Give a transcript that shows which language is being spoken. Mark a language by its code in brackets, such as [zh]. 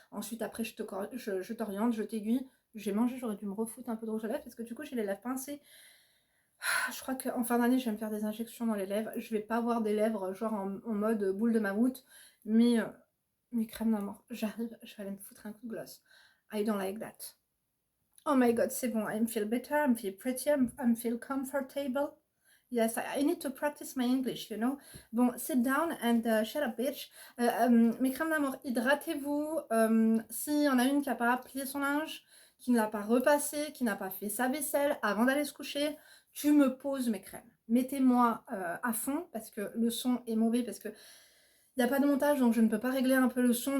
[fr] Ensuite, après, je t'oriente, je t'aiguille. J'ai mangé, j'aurais dû me refoutre un peu de rouge à lèvres parce que du coup, j'ai les lèvres pincées. Je crois qu'en fin d'année, je vais me faire des injections dans les lèvres. Je vais pas avoir des lèvres genre en mode boule de mammouth, mais mes crèmes d'amour, j'arrive, je vais aller me foutre un coup de gloss. [en] I don't like that. Oh my god, c'est bon. I feel better, I feel pretty, I feel comfortable. Yes, I need to practice my English, you know. Bon, sit down and shut up, bitch. [fr] Mes crèmes d'amour, hydratez-vous. S'il y en a une qui n'a pas plié son linge, qui ne l'a pas repassé, qui n'a pas fait sa vaisselle avant d'aller se coucher, tu me poses mes crèmes. Mettez-moi à fond parce que le son est mauvais, parce que il n'y a pas de montage, donc je ne peux pas régler un peu le son.